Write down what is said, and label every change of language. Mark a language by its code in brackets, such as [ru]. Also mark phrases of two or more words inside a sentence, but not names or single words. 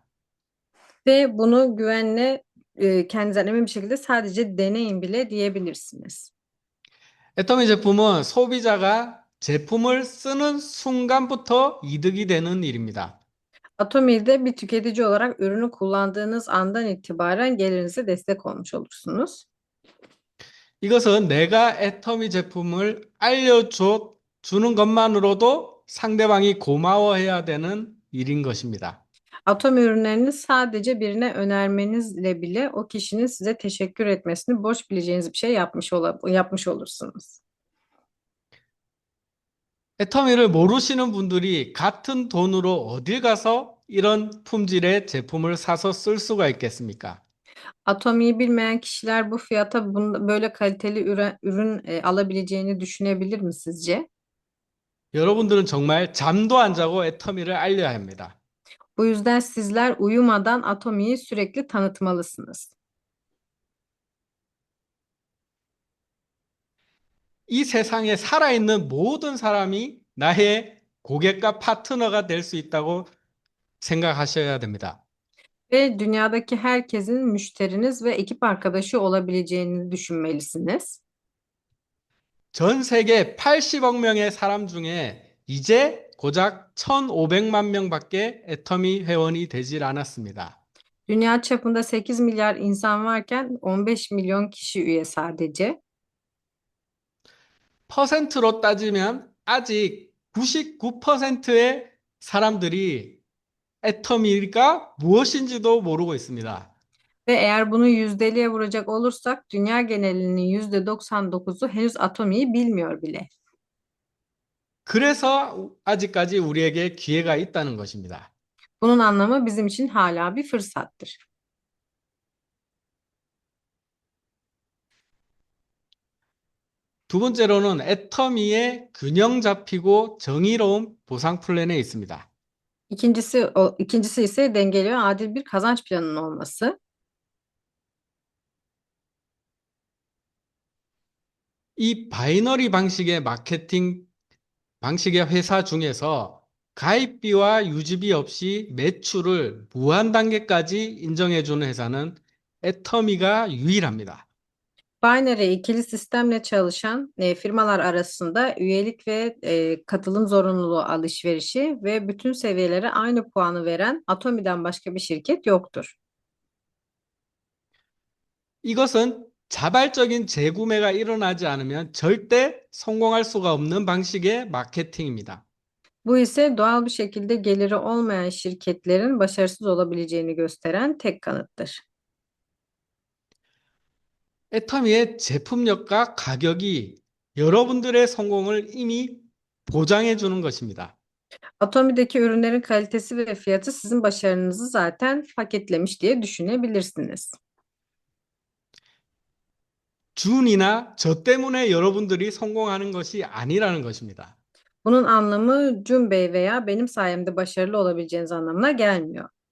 [tr] Ve bunu güvenle kendinizden emin bir şekilde sadece deneyin bile diyebilirsiniz. [ko] 애터미 제품은 소비자가 제품을 쓰는 순간부터 이득이 되는 일입니다. [tr] Atomi'de bir tüketici olarak ürünü kullandığınız andan itibaren gelirinize destek olmuş olursunuz. [ko] 이것은 내가 애터미 제품을 주는 것만으로도 상대방이 고마워해야 되는 일인 것입니다. [tr] Atomi ürünlerini sadece birine önermenizle bile o kişinin size teşekkür etmesini borç bileceğiniz bir şey yapmış olursunuz. [ko] 애터미를 모르시는 분들이 같은 돈으로 어딜 가서 이런 품질의 제품을 사서 쓸 수가 있겠습니까? [tr] Atomi'yi bilmeyen kişiler bu fiyata böyle kaliteli ürün alabileceğini düşünebilir mi sizce? [ko] 여러분들은 정말 잠도 안 자고 애터미를 알려야 합니다. [tr] Bu yüzden sizler uyumadan Atomi'yi sürekli tanıtmalısınız. [ko] 이 세상에 살아있는 모든 사람이 나의 고객과 파트너가 될 수 있다고 생각하셔야 됩니다. [tr] Ve dünyadaki herkesin müşteriniz ve ekip arkadaşı olabileceğini düşünmelisiniz. [ko] 전 세계 80억 명의 사람 중에 이제 고작 1,500만 명밖에 애터미 회원이 되질 않았습니다. [tr] Dünya çapında 8 milyar insan varken 15 milyon kişi üye sadece. [ko] 퍼센트로 따지면 아직 99%의 사람들이 애터미가 무엇인지도 모르고 있습니다. [tr] Ve eğer bunu yüzdeliğe vuracak olursak dünya genelinin %99'u henüz Atomi'yi bilmiyor bile. [ko] 그래서 아직까지 우리에게 기회가 있다는 것입니다. [tr] Bunun anlamı bizim için hala bir fırsattır. [ko] 두 번째로는 애터미의 균형 잡히고 정의로운 보상 플랜에 있습니다. [tr] İkincisi ise dengeli ve adil bir kazanç planının olması. [ko] 이 바이너리 방식의 회사 중에서 가입비와 유지비 없이 매출을 무한 단계까지 인정해주는 회사는 애터미가 유일합니다. [tr] Binary ikili sistemle çalışan firmalar arasında üyelik ve katılım zorunluluğu alışverişi ve bütün seviyelere aynı puanı veren Atomi'den başka bir şirket yoktur. [ko] 이것은 자발적인 재구매가 일어나지 않으면 절대 성공할 수가 없는 방식의 마케팅입니다. [tr] Bu ise doğal bir şekilde geliri olmayan şirketlerin başarısız olabileceğini gösteren tek kanıttır. [ko] 애터미의 제품력과 가격이 여러분들의 성공을 이미 보장해 주는 것입니다. [tr] Atomi'deki ürünlerin kalitesi ve fiyatı sizin başarınızı zaten paketlemiş diye düşünebilirsiniz. [ko] 준이나 저 때문에 여러분들이 성공하는 것이 아니라는 것입니다. [tr] Bunun anlamı Cun Bey veya benim sayemde başarılı olabileceğiniz anlamına gelmiyor.